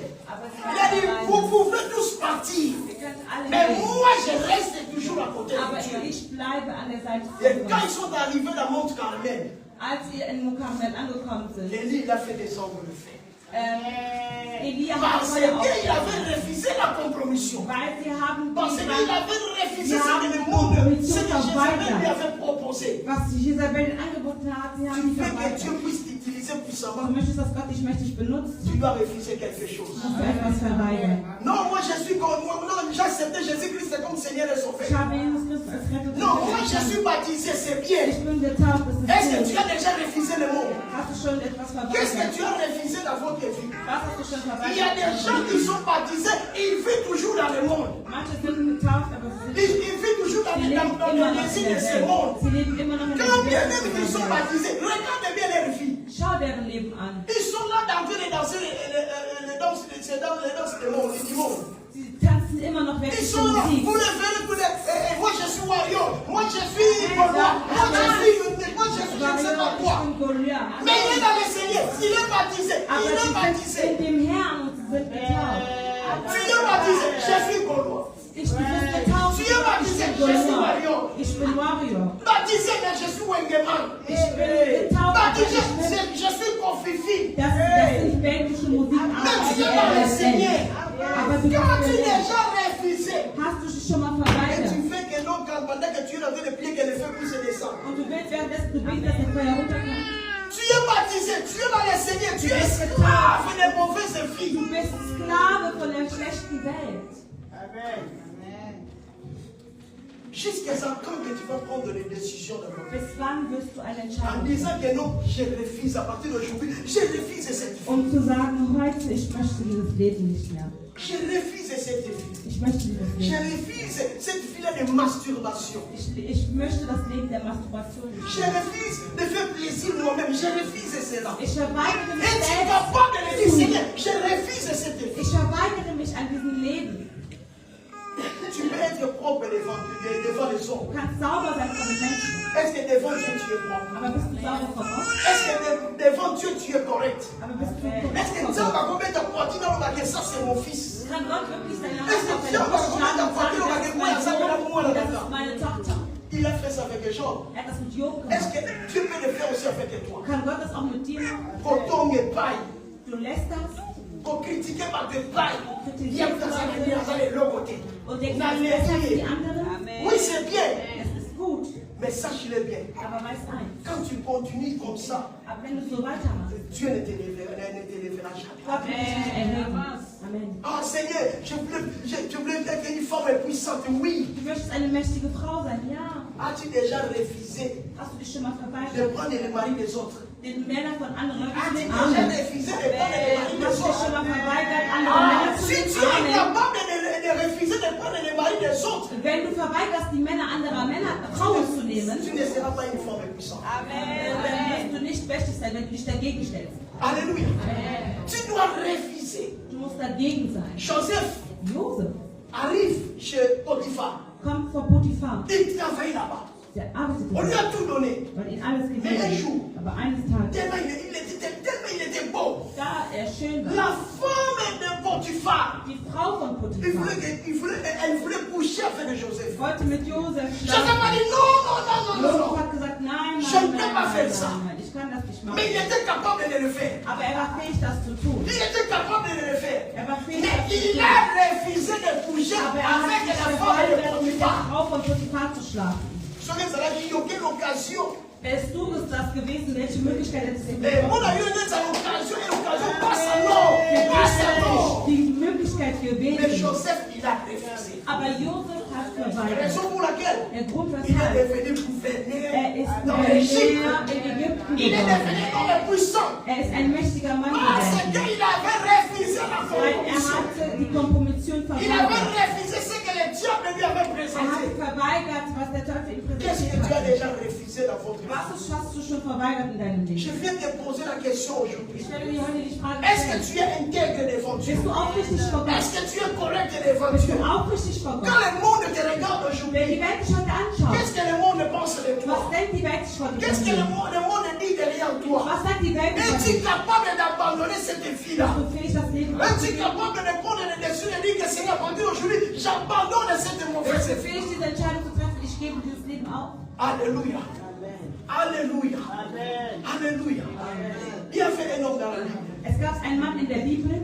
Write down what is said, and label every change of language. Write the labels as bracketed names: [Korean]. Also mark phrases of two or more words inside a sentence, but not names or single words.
[German] aber sie [French] Il a dit, [German] waren [French] vous [German] alleine. [French] pouvez tous partir. [German] Ihr könnt alle [French] Mais [German] gehen, [French] moi, je reste toujours à côté [German] aber [French] de Dieu. [German] ich bleibe an der Seite [French] Et [German] von [French] quand [German] Gott. [French] ils sont arrivés dans Mont Carmel, [German] Als ihr in Mokamel angekommen sind, [French] Élie, il a fait des hommes de feu. [German] Elia hat [French] Parce [German] Feuer [French] qu'il [German] aufgestellt, [French] avait refusé la compromission. [German] weil sie haben [French] Parce qu'il [German] gesagt, [French] avait refusé [German] Ja, [French] ce que le monde, Compromission ce que Jézabel [German] verweigert. [French] lui avait proposé. [German] was Jezabel angeboten hat, sie haben [French] Tu [German] die [French] veux que [German] verweigert. [French] Dieu puisse t'utiliser puissamment. [German] Du möchtest, dass Gott dich mächtig benutzt, [French] Tu dois refuser quelque chose. [German] musst du etwas verweigern. [French] Non, moi je suis comme moi. Non, j'ai accepté Jésus-Christ comme Seigneur et [German] Ich [French] Sauveur. [German] habe Jesus Christus als Retter [French] Non, moi je [German] erkannt. [French] suis baptisé, c'est bien. [German] Ich bin getauft, das [French] Est-ce que [German] ist [French] tu [German] gut. [French] as déjà refusé le monde? [German] Hast du schon etwas [French] Qu'est-ce que [German] verweigert? [French] tu as refusé dans votre vie? [German] Was hast du schon [French] Il y a des [German] verweigert? [French] gens qui sont baptisés et ils vivent toujours dans le monde. [German] Manche sind getauft, aber sie [French] Ils vivent toujours dans [German] sie leben [French] le [German] immer noch [French] désir [German] in [French] de [German] der [French] ce monde. [German] Welt. Sie leben immer noch in der [French] Quand bien même [German] Welt. [French] ils sont baptisés, regardez bien leur vie. [German] Schau deren Leben an. [French] Ils sont là en train de danser les danses du monde. Du monde. [German] Sie tanzen immer noch [French] Ils [German] weltliche [French] sont là [German] Musik. [French] pour les faire, pour les. Moi je suis warrior, moi je suis Gaulois, moi je suis je ne sais pas quoi. [German] Ich bin Goliath. [French] Mais il est dans le Seigneur, il est baptisé, [German] Aber [French] il est [German] sie sind [French] baptisé. [German] in dem Herrn und sie sind getauft. [French] Tu es baptisé, je suis Gaulois. [German] Ich bin getauft. [French] Tu es baptisé, [German] Ich bin [French] je suis [German] Goliath. [French] warrior. [German] Ich bin Warrior. [French] Baptisé, mais je suis Wengeman. [German] Ich bin getauft. [French] Baptisé, [German] aber ich bin- [French] je suis Kofifi. [German] Das sind belgische Musik. [French] Mais tu es dans le Seigneur. [German] Aber du [French] Quand tu [German] bist [French] es déjà refusé, [German] hast du dich schon mal [French] et [German] verweigert. [French] tu fais que non, quand pendant que tu es en train de prier, que le feu puisse descendre. [German] Und du willst währenddessen du betest, dass der Feuer runterkommt. [French] Tu es baptisé, tu es dans le Seigneur, tu es esclave des mauvaises [German] Du [French] filles. [German] bist Sklave von der schlechten Welt. [French] Jusqu'à quand que tu vas prendre les décisions de votre vie. [German] Bis wann wirst du eine [French] En [German] Entscheidung [French] disant que non, je refuse à partir d'aujourd'hui, je refuse cette vie. [German] um zu sagen, heute, ich möchte dieses Leben nicht mehr. [French] Je refuse cette vie. [German] Ich möchte dieses [French] Je [German] Leben. [French] refuse cette vie-là de masturbation. [German] Ich möchte das Leben der Masturbation nicht [French] Je [German] mehr. [French] refuse de faire plaisir moi-même. Je refuse cela. [German] Ich verweigere mich [French] Et tu es [German] selbst. [French] capable de le dire, Seigneur, je refuse cette vie. [German] Ich verweigere mich an diesem Leben. [French] Tu peux être propre devant les [German] Du [French] hommes. [German] kannst sauber sein von den Menschen, [French] Est-ce que devant Dieu tu es propre? [German] aber bist du sauber von Gott? [French] Est-ce que devant Dieu tu es correct? [German] Aber bist du [French] Est-ce que [German] korrekt [French] Dieu [German] von [French] va [German] Gott? [French] commettre ta poitrine dans le baguette? Ça c'est mon fils. [German] Kann Gott wirklich seine Hand [French] Est-ce que [German] auf [French] Dieu [German] deine [French] va [German] Brust [French] commettre [German] schlagen [French] ta [German] und [French] poitrine [German] sagen, [French] dans le [German] das ist [French] baguette? [German] mein [French] Ça fait la [German] Sohn [French] moule [German] und das [French] là-dedans. [German] ist meine Tochter? [French] Il a fait ça avec Jean. [German] Er hat das mit Job [French] Est-ce [German] gemacht. [French] que Dieu peut le faire aussi avec toi? [German] Kann Gott das auch mit dir machen? [French] Coton et paille. [German] Du lässt das [French] Pour critiquer par des pailles. Critiquer Viens dans un l'autre côté. [German] und denkst, Na, das ist besser als die [French] les- [German] anderen. [French] Oui, c'est bien. [German] Es ist gut, [French] Mais sache-le bien. [German] aber weiß eins, [French] Quand tu continues comme ça, [German] aber wenn du so weitermachst, [French] Dieu ne t'élèvera jamais. [German] Gott wird dich nicht erheben. [French] Amen. Ah Seigneur, je voulais être une femme puissante. Oui. [German] Du möchtest eine mächtige Frau sein, ja. [French] As-tu déjà refusé [German] Hast du dich schon mal [French] de [German] verweigert, [French] prendre les maris des autres? [German] den Männern von anderen Leuten zu [French] As-tu [German] nehmen? [French] déjà [German] Amen. [French] refusé de prendre les maris [German] Du [French] des [German] hast dich schon [French] autres? [German] mal verweigert, andere [French] Ah, [German] Männer zu [French] si [German] nehmen? [French] tu es [German] Amen. [French] capable de refuser de prendre les maris des autres, [German] Wenn du verweigerst, die Männer anderer Frauen zu nehmen, [French] tu ne seras pas une femme puissante. [German] dann wirst du nicht mächtig sein, wenn du dich dagegen stellst. [French] Alléluia. Tu dois refuser. [German] Du musst dagegen sein. [French] Joseph [German] Josef [French] arrive chez Potiphar. [German] kommt vor Potiphar. [French] Il travaille là-bas. [German] Der arbeitet [French] On lui [German] nicht, [French] a tout donné. [German] weil ihn alles [French] Mais un [German] gegeben [French] jour, [German] hat. Aber eines Tages, [French] tellement il était beau. [German] da er schön war, [French] La femme de Potiphar, [German] die Frau von Potiphar [French] elle voulait coucher avec Joseph. [German] wollte mit Josef [French] Joseph [German] schlafen. [French] a dit non. [German] Josef hat gesagt, nein, [French] Je [German] nein, [French] ne peux [German] nein, [French] pas [German] nein, [French] faire [German] nein, [French] ça. [German] nein, ich kann das nicht machen. [French] Mais il était capable de le faire. [German] Aber er war fähig, das zu tun. [French] Il était capable de le faire. [German] Er war fähig, [French] Mais [German] das zu [French] il [German] tun. [French] a refusé de coucher [German] Aber er hat [French] avec [German] sich [French] la femme de [German] verweigert, mit der [French] Potiphar. [German] Frau von Potiphar zu schlafen. [French] Soyez à la vie, il y a aucune occasion [German] Wärst du das gewesen, welche Möglichkeit hättest du [French] Et [German] gehabt? [French] on a eu une occasion, passe alors. [German] Die Möglichkeit [French] Mais [German] gewesen. [French] Joseph, il a refusé. [German] Aber Josef hat [French] La [German] verweigert. [French] raison pour laquelle [German] Der Grund, [French] il est [German] weshalb [French] devenu gouverneur [German] ist [French] dans l'Égypte. [German] Gouverneur in Ägypten [French] Il est [German] geworden. [French] devenu homme puissant. [German] Ist ein mächtiger Mann [French] Parce [German] geworden. [French] qu'il avait refusé la [German] Weil [French] compromission. [German] hatte die Kompromission [French] Il avait [German] verweigert. [French] refusé ce que le diable lui avait [German] Hat [French] présenté. [German] verweigert, was der Teufel ihm [French] Qu'est-ce que [German] präsentiert [French] tu as [German] hat. [French] déjà refusé dans votre vie? [German] Was hast du schon verweigert in deinem [French] Je [German] Leben? [French] viens te poser la question aujourd'hui. [German] Ich werde dir heute die Frage [French] Est-ce que [German] stellen. [French] tu es intègre devant Dieu? [German] Bist du aufrichtig vor Gott? [French] Est-ce que tu es correct devant [German] Bist [French] Dieu? [German] du aufrichtig vor [French] Quand [German] Gott? [French] le monde te regarde [German] Wenn [French] aujourd'hui, [German] die Welt dich heute anschaut, [French] qu'est-ce que le monde pense de [German] was [French] toi? [German] denkt die Welt sich heute [French] Qu'est-ce [German] von [French] que [German] dir? [French] le monde dit derrière toi? [German] Was sagt die Welt über [French] Es-tu [German] dich? [French] capable d'abandonner cette vie-là? [German] Bist du fähig, das Leben [French] Es-tu [German] aufzugeben? [French] capable de prendre les décisions et de dire que Seigneur, à partir d'aujourd'hui, j'abandonne cette mauvaise [German] Bist du [French] vie? [German] fähig, diese Entscheidung zu treffen? Ich gebe dieses Leben auf. [French] Alléluia. Alléluia. Alléluia. Il y avait un homme dans la Bible. [German] Es gab einen Mann in der Bibel.